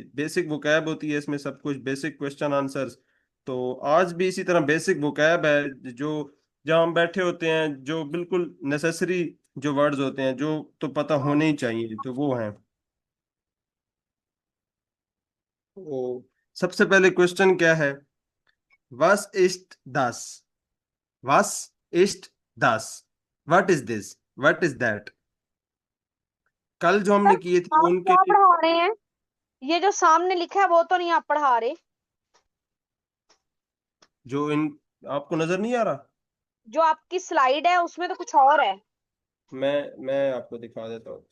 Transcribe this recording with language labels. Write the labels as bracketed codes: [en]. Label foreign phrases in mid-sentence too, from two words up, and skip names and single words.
[en] basic vocab [hi] होती है इसमें, सब कुछ [en] basic question answers. [hi] तो आज भी इसी तरह [en] basic vocab [hi] है, जो जहाँ हम बैठे होते हैं, जो बिल्कुल नेसेसरी जो वर्ड्स होते हैं, जो तो पता होने ही चाहिए, तो वो हैं। तो सबसे पहले क्वेश्चन क्या है? [de] Was ist das? Was ist das? [en] What is this? What is that? [hi] कल जो हमने सर किए थे आप उनके, क्या पढ़ा रहे हैं? ये जो सामने लिखा है वो तो नहीं आप पढ़ा रहे? जो इन आपको नजर नहीं आ रहा? जो आपकी स्लाइड है उसमें तो कुछ और है। मैं आपको दिखा देता हूँ।